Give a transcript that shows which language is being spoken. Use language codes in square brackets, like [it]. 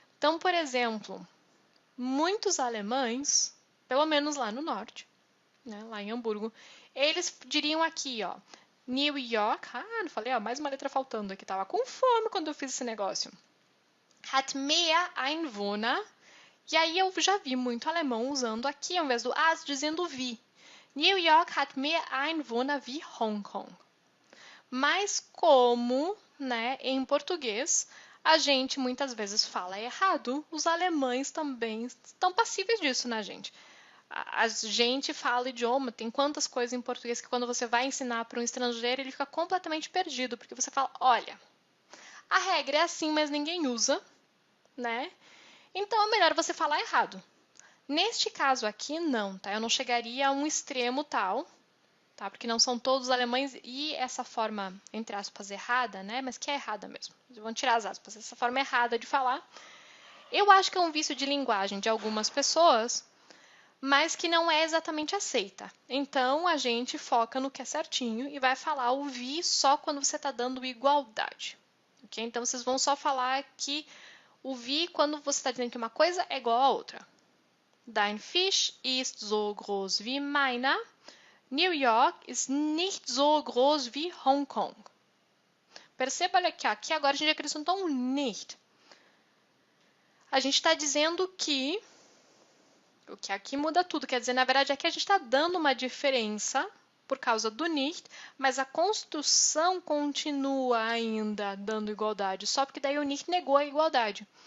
[pt] Então, por exemplo, muitos alemães, pelo menos lá no norte, né, lá em Hamburgo, eles diriam aqui, ó, New York, não falei, ó, mais uma letra faltando aqui, tava com fome quando eu fiz esse negócio. [de] Hat mehr Einwohner, [pt] e aí eu já vi muito alemão usando aqui, ao invés do as, dizendo wie. [de] New York hat mehr Einwohner wie Hong Kong. [pt] Mas como, né, em português, a gente muitas vezes fala errado, os alemães também estão passíveis disso, né, gente? A gente fala idioma, tem quantas coisas em português que quando você vai ensinar para um estrangeiro, ele fica completamente perdido, porque você fala, olha, a regra é assim, mas ninguém usa, né? Então é melhor você falar errado. Neste caso aqui, não, tá? Eu não chegaria a um extremo tal, tá? Porque não são todos alemães e essa forma, entre aspas, errada, né? Mas que é errada mesmo. Vamos tirar as aspas. Essa forma errada de falar, eu acho que é um vício de linguagem de algumas pessoas, mas que não é exatamente aceita. Então, a gente foca no que é certinho e vai falar o vi só quando você está dando igualdade. Okay? Então, vocês vão só falar que o vi quando você está dizendo que uma coisa é igual a outra. [de] Dein Fisch ist so groß wie meiner. New York ist nicht so groß wie Hong Kong. [pt] Perceba, olha aqui agora a gente acrescentou um nicht. A gente está dizendo que o que aqui muda tudo, quer dizer, na verdade, aqui a gente está dando uma diferença por causa do nicht, mas a construção continua ainda dando igualdade, só porque daí o nicht negou a igualdade.